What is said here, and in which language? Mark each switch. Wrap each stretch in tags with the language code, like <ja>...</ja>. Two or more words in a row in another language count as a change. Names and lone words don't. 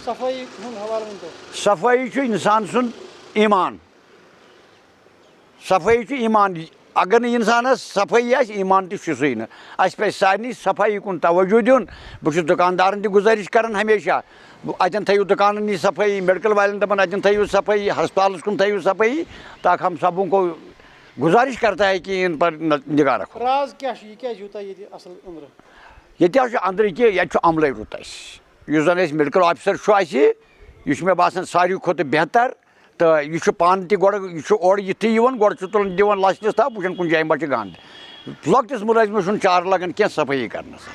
<ks>صفٲیی چھُ انسان سُنٛد ایٖمان صفٲیی چھُ ایٖمان. اگر نہٕ انسانس صفٲیی آسہِ ایٖمان تہِ چھُ سُے نہٕ. اَسہِ پزِ سارنٕے صفٲیی کُن توجہ دیُن. بہٕ چھُس دُکاندارن تہِ گُزٲرِش کران ہمیشہ اتٮ۪ن تھٲیِو دُکانن نِش صفٲیی میڈکل والٮ۪ن دپان اتٮ۪ن تھٲیِو صفٲیی ہسپتالس کُن تھٲیِو صفٲیی تاکہ</ks> <ur>ہم سبوں کو گُزٲرِش کرتا ہے کہ ان پر نگاہ رکھو.</ur> <ks>ییٚتہِ حظ چھُ أنٛدرٕ کہِ ییٚتہِ چھُ عملے رُت اَسہِ. یُس زن اَسہِ</ks> <en>medical officer</en> <ks>چھُ اَسہِ یہِ چھُ مےٚ باسان ساروی کھۄتہٕ بہتر تہٕ یہِ چھُ پانہٕ تہِ گۄڈٕ یہِ چھُ اورٕ یِتھٕے یِوان گۄڈٕ چھُ تُلان دِوان لَژھ تھپھ وٕچھان کُنہِ جایہِ ما چھِ گنٛد. لۄکٹِس مُلٲزمَس چھُنہٕ چارٕ لگان کینٛہہ صفٲیی کرنس.</ks>